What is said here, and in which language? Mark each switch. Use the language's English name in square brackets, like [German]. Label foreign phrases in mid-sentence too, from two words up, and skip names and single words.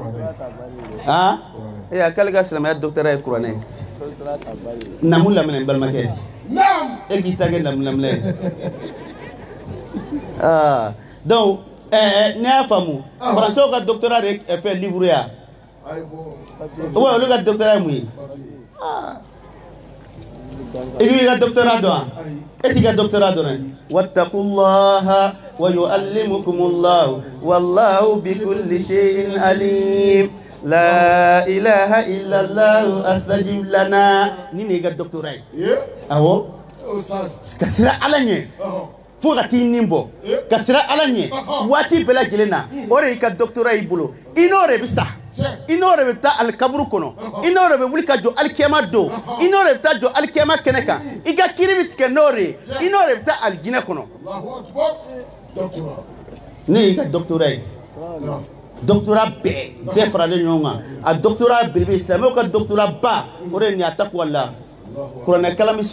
[Bambara] ne k'ale ka silamɛya doctorat ye kuranɛ namu laminɛ n balimakɛ e k'i ta kɛ namu laminɛ donc ne y'a faamu français ka doctorat de fɛ livre ya ouais olu ka doctorat ye mun ye e k'i ka doctorat dɔn e t'i ka doctorat dɔn [Arabic] واتقوا الله ويعلمكم الله والله بكل شيء عليم لا إله إلا الله استجب لنا [Bambara] ni ne ka doctorat ye awɔ ka sira ala ɲɛ fo ka t'i nin bɔ ka sira ala ɲɛ waati bɛɛ lajɛlen na o de y'i ka doctorat y'i bolo i n'o de bɛ sa i n'o de bɛ taa alikaburu kɔnɔ i n'o de bɛ wuli ka jɔ alikiyama don i n'o de bɛ taa jɔ alikiyama kɛnɛ kan i ka kiiri bɛ tigɛ n'o de ye i n'o de bɛ taa alijinɛ kɔnɔ ne y'i ka doctorat ye doctorat bɛɛ faralen ɲɔgɔn kan a doctorat belebele silamɛw ka doctorat ba o de ye nin ye atakuwala kuranɛ kalan bɛ